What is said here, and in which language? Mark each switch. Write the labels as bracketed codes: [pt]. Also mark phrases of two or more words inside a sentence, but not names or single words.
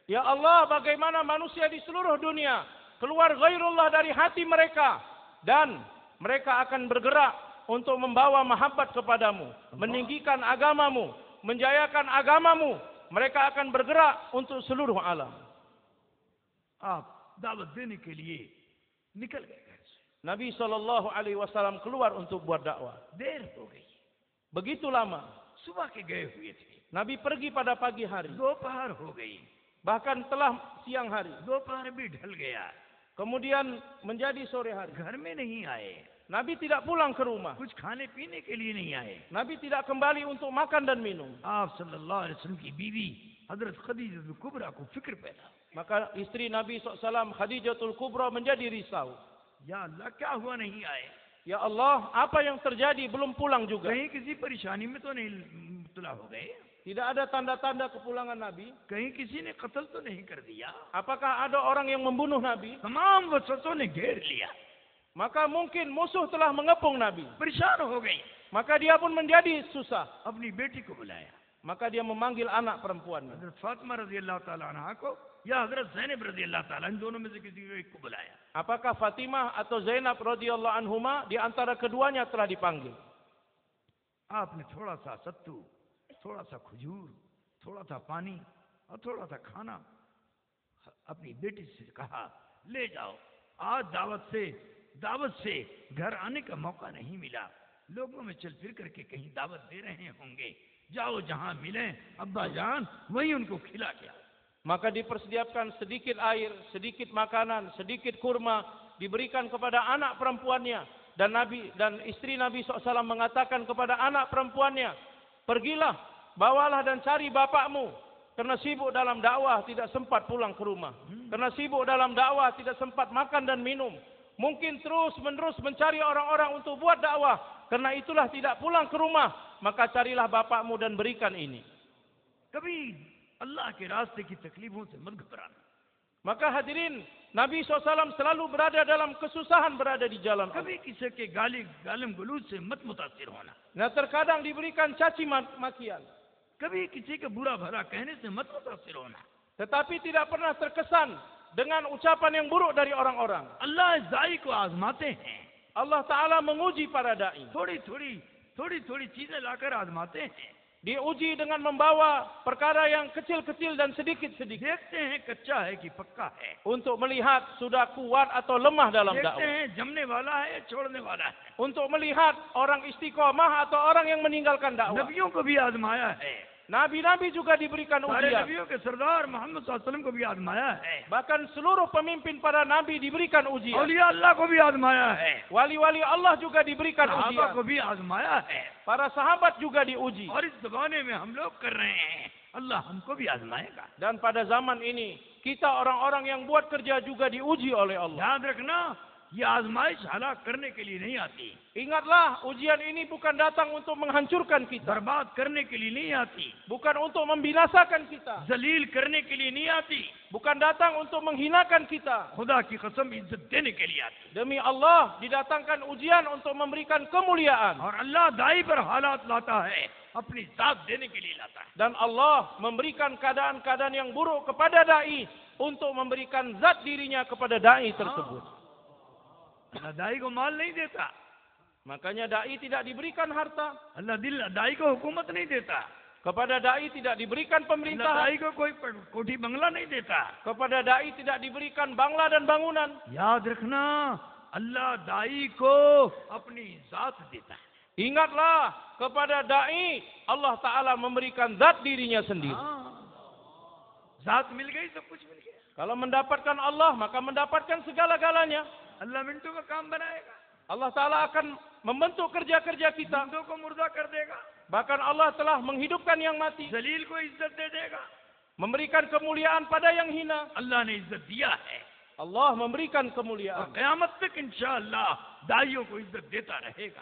[id] Ya Allah, bagaimana manusia di seluruh dunia keluar ghairullah dari hati mereka dan mereka akan bergerak untuk membawa mahabbat kepadamu, meninggikan agamamu, menjayakan agamamu. Mereka akan bergerak untuk seluruh alam. [hi] आप दावत देने के लिए निकल गए घर से। [id] Nabi SAW keluar untuk buat dakwah. [hi] देर हो गई, [id] Begitu lama. [hi] सुबह के गए हुए थे, [id] Nabi pergi pada pagi hari. [hi] दोपहर हो गई, [id] Bahkan telah siang hari. [hi] दोपहर भी ढल गया, [id] Kemudian menjadi sore hari. [hi] घर में नहीं आए, [id] Nabi tidak pulang ke rumah. [hi] कुछ खाने पीने के लिए नहीं आए। [id] Nabi tidak kembali untuk makan dan minum. [hi] आप [ar] صلى الله عليه وسلم [hi] की बीवी हजरत खदीजा कुबरा को फिक्र पैदा, [id] Maka istri Nabi SAW, Khadijatul Kubra, menjadi risau. [hi] या अल्लाह क्या हुआ नहीं आए, [id] Ya Allah, apa yang terjadi? Belum pulang juga. [hi] कहीं किसी परेशानी में तो नहीं मुब्तला हो गए, [id] Tidak ada tanda-tanda kepulangan Nabi. [hi] कहीं किसी ने कत्ल तो नहीं कर दिया। [id] Apakah ada orang yang membunuh Nabi? [hi] तमाम वसवसों ने घेर लिया, [id] Maka mungkin musuh telah mengepung Nabi. [hi] परेशान हो गई। [id] Maka dia pun menjadi susah. [hi] अपनी बेटी को बुलाया, [id] Maka dia memanggil anak perempuannya. [hi] हजरत फातिमा [ar] رضي الله تعالى عنها [hi] को या हजरत ज़ैनब [ar] رضي الله تعالى, [hi] इन दोनों में से किसी को एक को बुलाया। [id] Apakah Fatimah atau Zainab [ar] رضي الله عنهما, [id] di antara keduanya telah dipanggil. [hi] आपने थोड़ा सा सत्तू, थोड़ा सा खजूर, थोड़ा सा पानी और थोड़ा सा खाना अपनी बेटी से कहा, ले जाओ। आज दावत से घर आने का मौका नहीं मिला, लोगों में चल फिर करके कहीं दावत दे रहे होंगे, जाओ जहां मिले अब्बा जान वहीं उनको खिला के आओ। [id] Maka dipersediakan sedikit air, sedikit makanan, sedikit kurma, diberikan kepada anak perempuannya. Dan istri Nabi SAW mengatakan kepada anak perempuannya, pergilah, bawalah dan cari bapakmu. Karena sibuk dalam dakwah, tidak sempat pulang ke rumah. Karena sibuk dalam dakwah, tidak sempat makan dan minum. Mungkin terus-menerus mencari orang-orang untuk buat dakwah. Karena itulah tidak pulang ke rumah. Maka carilah bapakmu dan berikan ini. [hi] कभी अल्लाह के रास्ते की तकलीफों से मत घबराना। [id] Maka hadirin, Nabi SAW selalu berada dalam kesusahan, berada di jalan Allah. [hi] कभी किसी के गालिम गलूज से मत मुतासिर होना, [id] Nah, terkadang diberikan caci makian, [hi] कभी किसी का बुरा भला कहने से मत मुतासिर होना। [id] tetapi tidak pernah terkesan dengan ucapan yang buruk dari orang-orang. [hi] अल्लाह इस दाई को आजमाते हैं, [id] Allah Ta'ala menguji para da'i. [hi] थोड़ी चीजें लाकर आजमाते हैं। [id] Diuji dengan membawa perkara yang kecil-kecil dan sedikit-sedikit. [hi] देखते हैं कच्चा है कि पक्का है, [id] Untuk melihat sudah kuat atau lemah dalam [hi] देखते [id] dakwah. [hi] हैं जमने वाला है या छोड़ने वाला है। [id] Untuk melihat orang istiqomah atau orang yang meninggalkan dakwah. [hi] नबियों को भी आजमाया है, [id] Nabi-nabi juga diberikan [hi] सारे [id] ujian. [hi] नबियों के सरदार मोहम्मद [ar] صلى الله عليه وسلم [hi] को भी आजमाया है, [id] Bahkan seluruh pemimpin para nabi diberikan ujian. [hi] औलिया अल्लाह को भी आजमाया है, [id] Wali-wali Allah juga diberikan [hi] सहाबा [id] ujian. [hi] को भी आजमाया है। [id] Para sahabat juga diuji. [hi] और इस जमाने में हम लोग कर रहे हैं, अल्लाह हमको भी आजमाएगा। [id] Dan pada zaman ini, kita orang-orang yang buat kerja juga diuji oleh Allah. [hi] याद रखना, ये आजमाइश हलाक करने के लिए नहीं आती, [id] Ingatlah, ujian ini bukan datang untuk menghancurkan kita. [hi] बर्बाद करने के लिए नहीं आती, [id] Bukan untuk membinasakan kita. [hi] जलील करने के लिए नहीं आती, [id] Bukan datang untuk menghinakan kita. [hi] खुदा की कसम इज्जत देने के लिए आती। [id] Demi Allah, didatangkan ujian untuk memberikan kemuliaan. [hi] और अल्लाह दाई पर हालात लाता है, अपनी जात देने के लिए लाता है। [id] Dan Allah memberikan keadaan-keadaan yang buruk kepada da'i untuk memberikan zat dirinya kepada da'i tersebut. [hi] अल्लाह दाई को माल नहीं देता, [id] Makanya da'i tidak diberikan harta. [hi] अल्लाह दाई को हुकूमत नहीं देता, [id] Kepada da'i tidak diberikan [hi] अल्लाह [id] pemerintahan. [hi] दाई को कोई कोठी बंगला नहीं देता। [id] Kepada da'i tidak diberikan bangla dan bangunan. [hi] याद रखना, अल्लाह दाई को अपनी जात देता है। [id] Ingatlah, kepada da'i Allah Ta'ala memberikan zat dirinya sendiri. [hi] जात मिल गई सब कुछ मिल गया। [id] Kalau mendapatkan Allah, maka mendapatkan segala-galanya. [hi] अल्लाह मिनटों का काम बनाएगा, [id] Allah Ta'ala akan membentuk kerja-kerja kita. [hi] जिंदों को मुर्दा कर देगा, [id] Bahkan Allah telah menghidupkan yang mati. [hi] जलील को इज्जत दे देगा। [id] Memberikan kemuliaan pada yang hina. [hi] अल्लाह ने इज्जत दिया है, [id] Allah memberikan [hi] और [id] kemuliaan. [hi] क़यामत तक इंशाअल्लाह दाइयों को इज्जत देता रहेगा।